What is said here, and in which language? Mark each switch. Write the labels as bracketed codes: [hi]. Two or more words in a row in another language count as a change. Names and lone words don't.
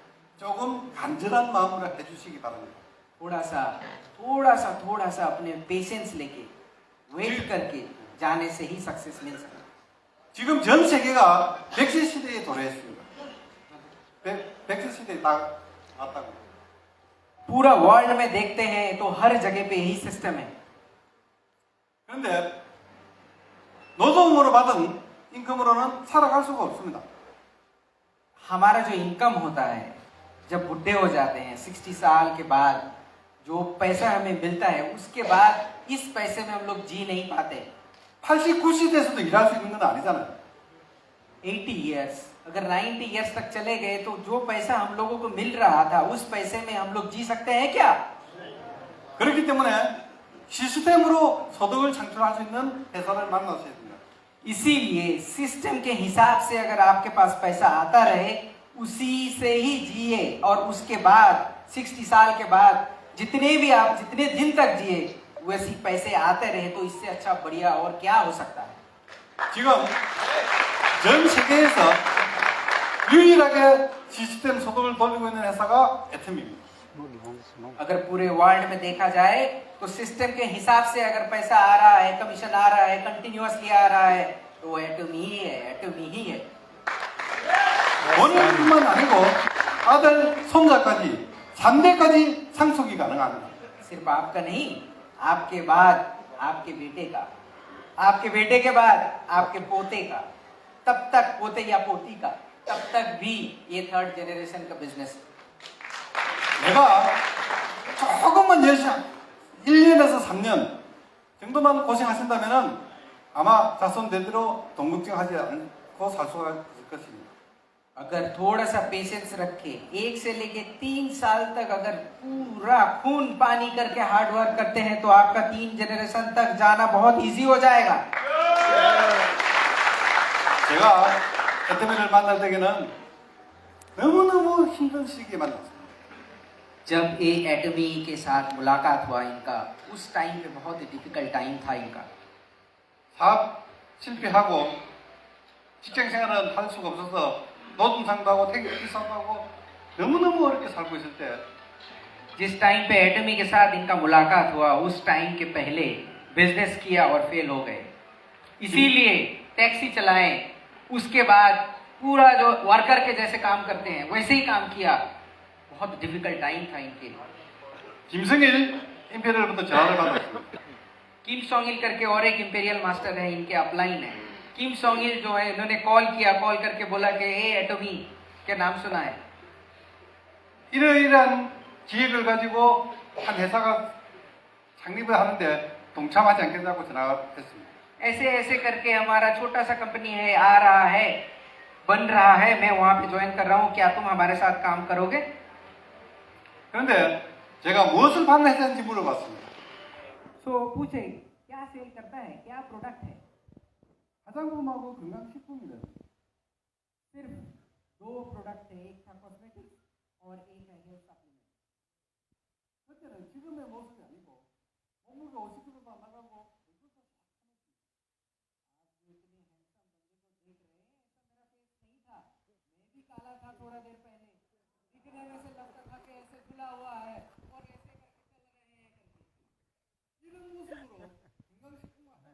[ko] 조금 간절한 마음으로 해주시기 바랍니다. [hi] थोड़ा सा अपने पेशेंस लेके वेट करके जाने से ही सक्सेस मिल सकता है। [ko] 지금 전 세계가 백세 시대에 도래했습니다. 백세 시대에 다 왔다고. [hi] पूरा वर्ल्ड में देखते हैं तो हर जगह पे यही सिस्टम है। [ko] 그런데 노동으로 받은 인컴으로는 살아갈 수가 없습니다. [hi] हमारा जो इनकम होता है जब बुढ़े हो जाते हैं 60 साल के बाद, जो पैसा हमें मिलता है उसके बाद इस पैसे में हम लोग जी नहीं पाते। [ko] 80, 90대에서도 일할 수 있는 건 아니잖아요. [hi] 80 इयर्स, अगर 90 इयर्स तक चले गए तो जो पैसा हम लोगों को मिल रहा था उस पैसे में हम लोग जी सकते हैं क्या? [ko] 그렇기 때문에 시스템으로 소득을 창출할 수 있는 회사를 만나셔야 됩니다. [hi] इसीलिए सिस्टम के हिसाब से अगर आपके पास पैसा आता रहे उसी से ही जिए, और उसके बाद 60 साल के बाद जितने दिन तक जिए वैसे पैसे आते रहे तो इससे अच्छा बढ़िया और क्या हो सकता है। [ko] 지금 전 세계에서 유일하게 시스템 소득을 돌리고 있는 회사가 애텀입니다. [hi] अगर पूरे वर्ल्ड में देखा जाए तो सिस्टम के हिसाब से अगर पैसा आ रहा है, कमीशन आ रहा है, कंटिन्यूअसली आ रहा है तो एटमी ही है। [ko] 본인뿐만 아니고 아들, 손자까지 3대까지 상속이 가능합니다. [hi] सिर्फ आपका नहीं, आपके बाद आपके बेटे का, आपके बेटे के बाद आपके पोते का, तब तक पोते या पोती का, तब तक भी ये [en] third generation [hi] का बिजनेस। [ko] 내가 조금만 열심히 1년에서 3년 정도만 고생하신다면 아마 자손대대로 동국증하지 않고 살 수가 있을 것입니다. [hi] अगर थोड़ा सा पेशेंस रखे 1 से लेके 3 साल तक अगर पूरा खून पानी करके [en] hard work [hi] करते हैं तो आपका 3 जनरेशन तक जाना बहुत इजी हो जाएगा। [ko] 제가 애터미를 만날 때에는 너무너무 힘든 시기에 만났어요. [hi] जब ये एटमी के साथ मुलाकात हुआ इनका, उस टाइम पे बहुत [en] difficult time [hi] था इनका। [ko] 사업 실패하고 직장 생활은 할 수가 없어서 노동상도 하고 태교 비싸도 하고 너무너무 어렵게 살고 있을 때 [hi] जिस टाइम पे एटमी के साथ इनका मुलाकात हुआ उस टाइम के पहले बिजनेस किया और फेल हो गए, इसीलिए टैक्सी चलाएं, उसके बाद पूरा जो वर्कर के जैसे काम करते हैं वैसे ही काम किया। बहुत [en] difficult time [hi] था इनके लिए। [ko] 김성일 임페리얼부터 전화를 받았습니다. [hi] किम सोंगिल करके और एक [en] imperial master [hi] है, इनके अपलाइन है। किम सोंगिल जो है इन्होंने कॉल करके बोला कि ए एटमी के नाम सुना है। [ko] 이러이러한 기획을 가지고 한 회사가 창립을 하는데 동참하지 않겠냐고 전화했습니다. [hi] ऐसे ऐसे करके हमारा छोटा सा कंपनी है आ रहा है, बन रहा है, मैं वहां पे ज्वाइन कर रहा हूँ, क्या तुम हमारे साथ काम करोगे? [ko] 그런데 제가 무엇을 판매했는지 물어봤습니다. [hi] तो पूछे क्या सेल करता है, क्या प्रोडक्ट है? [ko] 화장품하고 건강식품이래. [hi] सिर्फ 2 प्रोडक्ट है, एक था कॉस्मेटिक्स और एक है [en] hair supplement. [ko] 그때는 지금의 모습이 아니고 몸무게 50kg도 안 나가고 [hi] मैं भी काला था थोड़ा देर पहले, दिखने में से लगता था कि ऐसे खुला हुआ है और ऐसे करके चल रहे हैं करके। [ko] 이런 모습으로 건강식품을